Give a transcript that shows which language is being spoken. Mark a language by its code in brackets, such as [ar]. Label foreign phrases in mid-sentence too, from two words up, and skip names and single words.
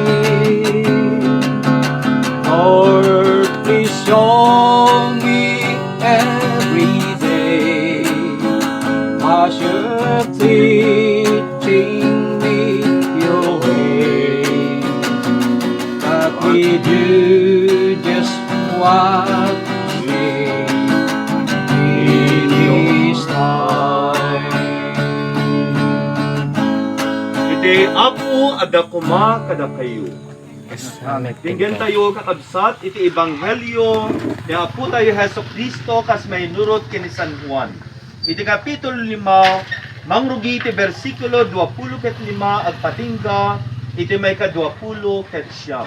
[en] Lord, please show me every day as you're teaching me your way, that we do just what you say. It is time. [ilo] Iti apo ada kuma kada kayo. Tinggan tayo kakabsat iti ebanghelyo ni apo tayo Heso Kristo kas may nurot kini San Juan. Iti kapitulo 5 mangrugi iti bersikulo 25 agpatingga iti may ka-20 ket siyam.